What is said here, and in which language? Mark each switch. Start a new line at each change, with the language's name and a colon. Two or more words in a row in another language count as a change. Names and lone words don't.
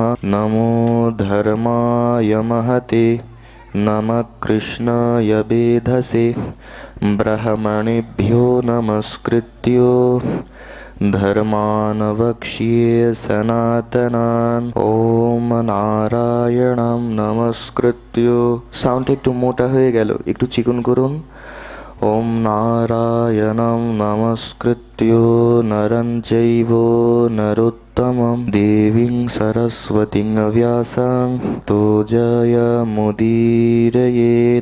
Sanskrit: नमो धर्माय महते नमः कृष्णाय वेधसे ब्राह्मणेभ्यो नमस्कृत्यो धर्मान् वक्ष्ये सनातनान् ओम नारायणं नमस्कृत्य।
Bangla: साउंड একটু মোটা হয়ে গেল, একটু চিকন করুন।
Sanskrit: ওম নারায়ণং নমস্কৃত্য নরং চৈব নরোত্তমং দেবীং সরস্বতীং ব্যাসং তো জয়মুদীরয়েৎ।